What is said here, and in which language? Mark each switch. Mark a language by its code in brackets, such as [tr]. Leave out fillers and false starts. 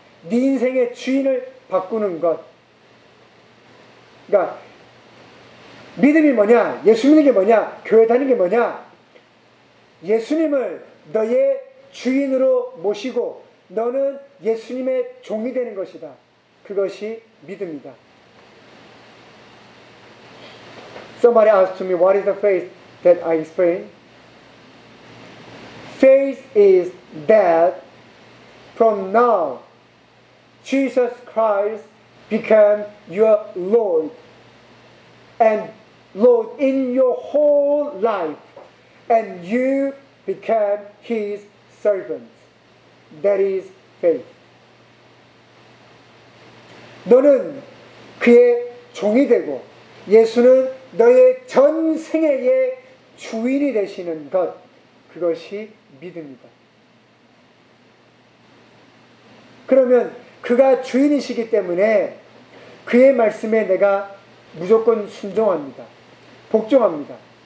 [ko] 네 인생의 주인을 바꾸는 것. 그러니까 믿음이 뭐냐? 예수 믿는 게 뭐냐? 교회 다니는 게 뭐냐? 예수님을 너의 주인으로 모시고 너는 예수님의 종이 되는 것이다. 그것이 믿음이다. [en] Somebody asked to me, what is the faith that I explain? Faith is that from now Jesus Christ became your Lord and Lord in your whole life and you became his servant. That is faith. [ko] 너는 그의 종이 되고 예수는 너의 전생애의 주인이 되시는 것, 그것이 믿음이다. 그러면 그가 주인이시기 때문에 그의 말씀에 내가 무조건 순종합니다. 복종합니다.